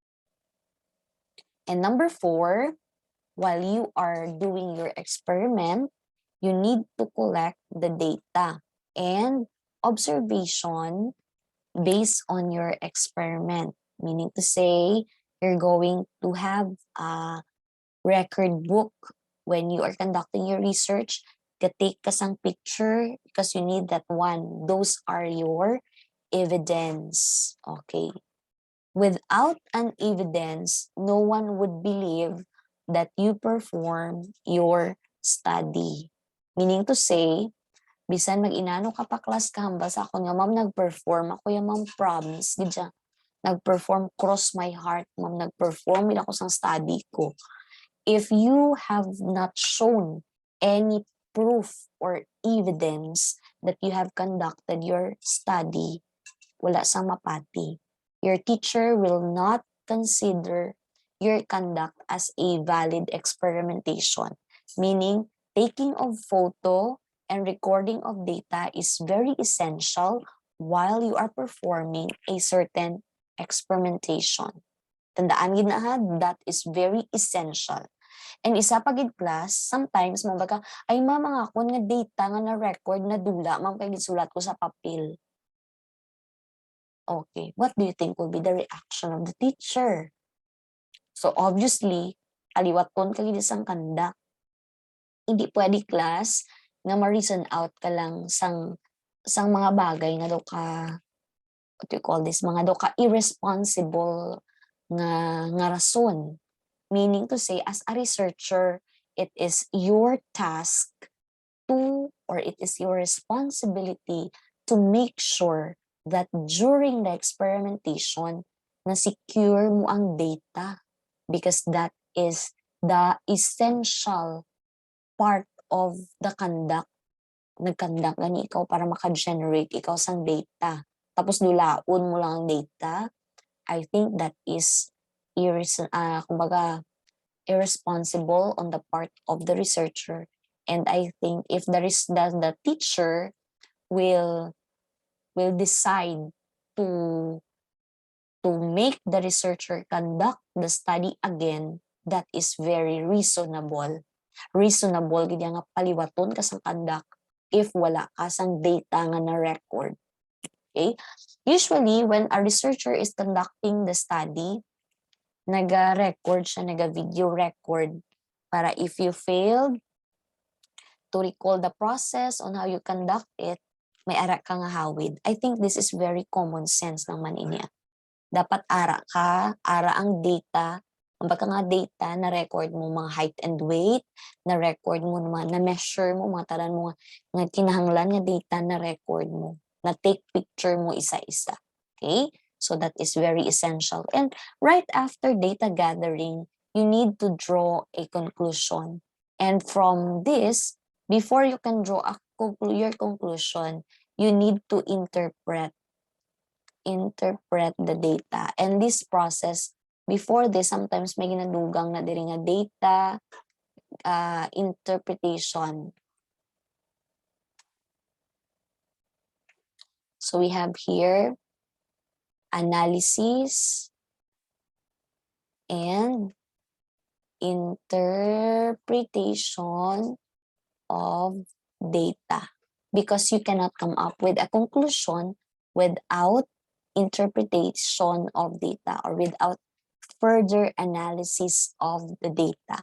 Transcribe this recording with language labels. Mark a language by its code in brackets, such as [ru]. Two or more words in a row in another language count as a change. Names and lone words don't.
[en] And number 4, while you are doing your experiment, you need to collect the data and observation based on your experiment. Meaning to say, you're going to have a record book when you are conducting your research. Take [hil] ka sang [en] picture because you need that one. Those are your evidence. Okay. Without an evidence, no one would believe that you perform your study. Meaning to say, [hil] bisan mag-inano ka pa class ka, hambal sa ako nga, ma'am, nag-perform ako yung ma'am promise, gidya, [en] nag-perform cross my heart, [hil] ma'am, nag-perform ako sang study ko. [en] If you have not shown any proof or evidence that you have conducted your study, [hil] wala sang mapati. [en] Your teacher will not consider your conduct as a valid experimentation, meaning taking of photo and recording of data is very essential while you are performing a certain experimentation. [hil] Tandaan gid na ha, [en] that is very essential. [hil] And isa pa gid class, sometimes mo baga, ay ma'am, mga akon nga data nga na record na dula, ma'am, kay gisulat ko sa papel. [en] Okay, what do you think will be the reaction of the teacher? So obviously, [hil] aliwaton ka gid sang conduct. Hindi pwede class nga ma-reason out ka lang sang mga bagay nga daw ka, [en] what do you call this, [hil] mga daw ka irresponsible nga rason. [en] Meaning to say, as a researcher, it is your task to, or it is your responsibility to make sure that during the experimentation, [hil] na-secure mo ang data, [en] because that is the essential part of the conduct. [hil] Nag-conduct gani ikaw para maka-generate ikaw sang data. Tapos dulaon mo lang ang data. [en] I think that is kumbaga, irresponsible on the part of the researcher. And I think if the teacher will decide to make the researcher conduct the study again, that is very reasonable. [hil] Reasonable gid nga paliwaton ka sang conduct if wala ka sang data nga na record. [en] Okay? Usually when a researcher is conducting the study, [hil] naga-record siya, naga-video record, para [en] if you failed to recall the process on how you conduct it, [hil] may ara ka nga hawid. [en] I think this is very common sense [hil] naman inya. Dapat ara ka, ara ang data, ang baka nga data na record mo mga [en] height and weight, [hil] na record mo na measure mo, mga taran mo nga kinahanglan nga data na record mo, na take picture mo isa-isa. [en] Okay? So that is very essential. And right after data gathering, you need to draw a conclusion. And from this, before you can draw your conclusion, you need to interpret the data. And this process, before this, sometimes [hil] may ginadugang na diri nga [en] data interpretation. So we have here analysis and interpretation of data, because you cannot come up with a conclusion without interpretation of data, or without further analysis of the data.